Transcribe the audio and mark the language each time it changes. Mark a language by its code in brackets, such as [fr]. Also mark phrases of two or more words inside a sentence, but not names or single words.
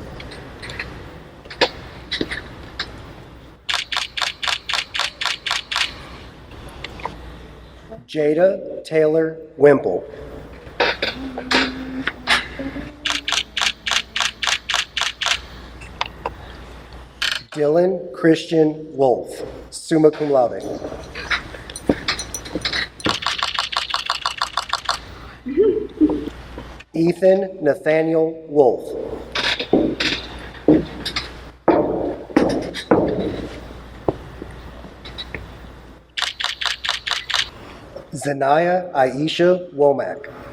[en] Jada Taylor Wimple. Dylan Christian Wolf, [la] summa cum laude. [en] Ethan Nathaniel Wolf. Zanaya Aisha Womack.